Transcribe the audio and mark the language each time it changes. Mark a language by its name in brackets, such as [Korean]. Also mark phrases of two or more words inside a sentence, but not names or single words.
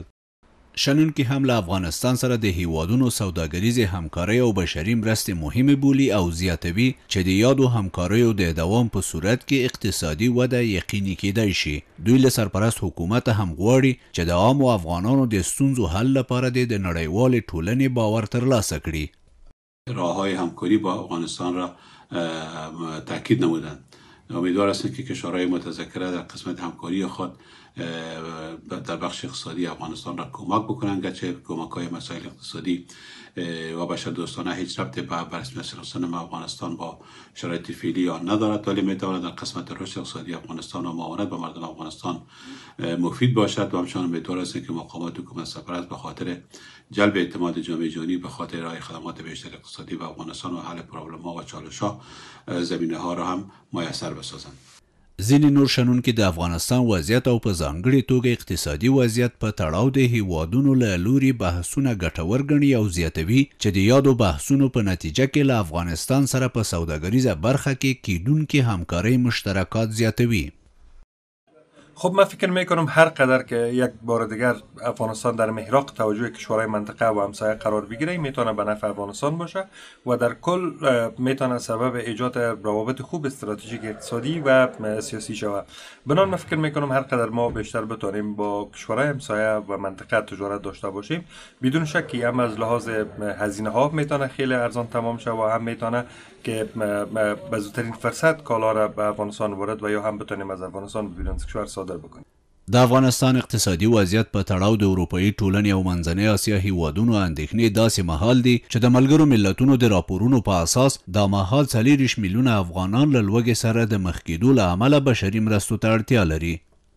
[Pashto] شنونکي هم له افغانستان سره د هیوادونو سوداګریزې همکارۍ او بشري مرستې مهمې بولي او زیاتوي چې د یادو همکاریو د دوام په صورت کې اقتصادي وده یقیني کېدای شي. دوی له سرپرست حکومت هم غواړي چې د عامو افغانانو د ستونزو حل لپاره د نړیوالې ټولنې باور ترلاسه کړي. [Persian] راههای همکاری با افغانستان را تاکید نمودند. امیدوار هستم که کشورهای متذکره در قسمت همکاری خود در بخش اقتصادی افغانستان را کمک بکنند، گرچه کمک‌های مسائل اقتصادی و بشردوستانه هیچ ربطی به رسمیت شناساندن افغانستان با شرایط فعلی آن ندارد، ولی میتواند در قسمت رشد اقتصادی افغانستان و معاونت به مردم افغانستان مفید باشد و همچنان امیدوار هستم که مقامات حکومت سرپرست به خاطر جلب اعتماد جامعه جهانی به خاطر ارائه خدمات بیشتر اقتصادی به افغانستان و حل پرابلم‌ها و چالش‌ها زمینه‌ها را هم میسر بسازند. [Pashto] ځینې نور شنونکي د افغانستان وضعیت او په ځانګړې توګه اقتصادي وضعیت په تړاو د هیوادونو له لوري بحثونه ګټور ګڼي او زیاتوي چې د یادو بحثونو په نتیجه کې له افغانستان سره په سوداګریزه برخه کې کیدونکې همکارۍ مشترکات زیاتوي. [Persian] خب من فکر میکنم هر قدر که یک بار دیگر افغانستان در محراق توجه کشورهای منطقه و همسایه قرار بگیره میتونه به نفع افغانستان باشه و در کل میتونه سبب ایجاد روابط خوب استراتژیک اقتصادی و سیاسی شود. بنابراین من فکر میکنم هر قدر ما بیشتر بتونیم با کشورهای همسایه و منطقه تجارت داشته باشیم بدون شکی هم از لحاظ هزینه ها میتونه خیلی ارزان تمام شه و هم میتونه که به زودترین فرصت کالا را به افغانستان وارد و یا هم بتونیم از افغانستان بیرون از کشور صادر بکنیم. [Pashto] د افغانستان اقتصادي وضعیت په تړاو د اروپایي ټولنې او منځنۍ اسیا هیوادونو اندېښنې داسې مهال دي چې د ملګرو ملتونو د راپورونو په اساس دا مهال 40 میلیونه افغانان له لوږې سره د مخ کېدو له امله بشري مرستو ته اړتیا لري.